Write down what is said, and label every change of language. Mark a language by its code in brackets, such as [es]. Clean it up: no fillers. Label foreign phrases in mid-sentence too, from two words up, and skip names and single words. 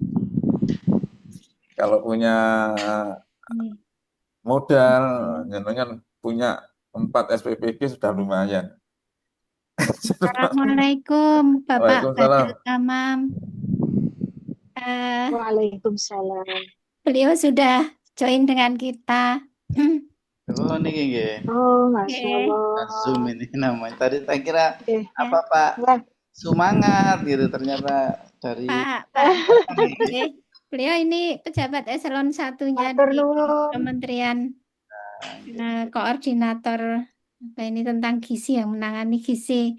[id] Kalau punya modal, jangan punya 4 SPPG sudah lumayan. Assalamualaikum, Bapak Waalaikumsalam. Badrut Tamam. Waalaikumsalam. Beliau sudah join dengan kita. [jv] Oh, niki nggih. [id] Oh, Masya Oke. Allah. Zoom ini namanya. Tadi saya kira apa Ya. Pak Wah, semangat gitu, ternyata dari Pak, oke. Beliau ini pejabat eselon 1-nya [jv] matur [id] di [jv] nuwun. [id] Kementerian Koordinator apa ini tentang gizi yang menangani gizi.